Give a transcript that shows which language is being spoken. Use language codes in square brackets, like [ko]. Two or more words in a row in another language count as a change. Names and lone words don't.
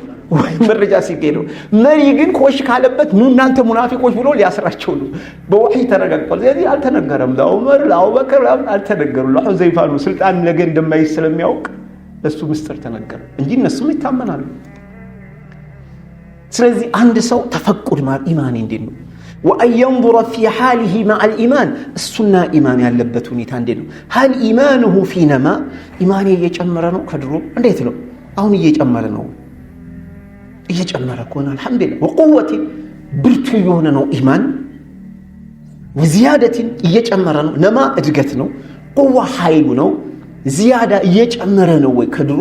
[am] ወይ መረጃ ሲገኝ ነው። መሪ ግን ኮሽ ካለበት ኑ እናንተ ሙናፊቆች ብሎ ሊያስራቸው ነው። በወህይ ተረጋግጧል። ስለዚህ አልተነገረም። ለዑመር ለአቡበከር አልተነገሩም። ለሁዘይፋ ነው ስልጣን ነገ እንደማይዝ ስለሚያውቅ እሱ ምስጢር ተነገረ እንጂ እነሱም ይታመናሉ። ስለዚህ አንድ ሰው ተፈቁድ ማለት ኢማን እንዴት ነው? [ar] وأن ينظر في حاله مع الإيمان السنة إيمان [am] ያለበት ሁኔታ እንዴት ነው? [ar] هل إيمانه في نماء إيمان [am] እየጨመረ ነው ከድሮ እንዴት ነው? አሁን እየጨመረ ነው። እየጨመረ ከሆነ አልহামዱሊላህ وقوة ብርቱ የሆነ ነው ኢማን وزيادة እየጨመረ ነው። ነማ እድገት ነው። قوة ኃይሉ ነው። زيادة እየጨመረ ነው ወይ ከድሮ?